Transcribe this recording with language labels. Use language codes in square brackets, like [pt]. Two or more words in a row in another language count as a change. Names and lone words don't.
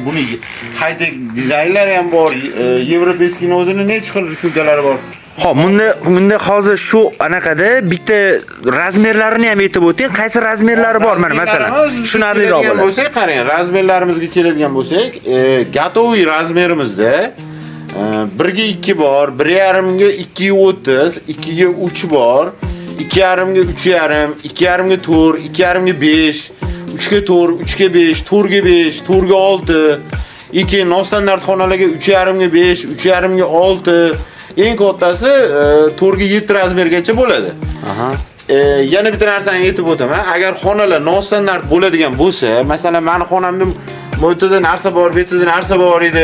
[uz] Buni high-tech dizaynlari ham bor. Yevropeyskining o'zining necha xil rismkalari bor. Xo'p, bunda hozir shu anaqada bitta razmerlarini ham aytib o'ting. Qaysi razmerlari bor mana masalan? Tushunarliroq bo'ladi. Bo'lsak, qarang, razmerlarimizga keladigan bo'lsak, gatoviy razmerimizda 1 ga 2 bor, 1.5 ga 2 ga 30, 2 ga 3 bor, 2.5 ga 3.5, 2.5 ga 4, 2.5 ga 5, 3 ga 4, 3 ga 5, 4 ga 5, 4 ga 6, keyin nostandart xonalarga 3.5 ga 5, 3.5 ga 6, eng kattasi 4 ga 7 razmergacha bo'ladi. Yana bitta narsani aytib o'taman. Agar xonalar nostandart bo'ladigan bo'lsa, masalan, meni xonamda bu yerda narsa bor, bu yerda narsa bor edi.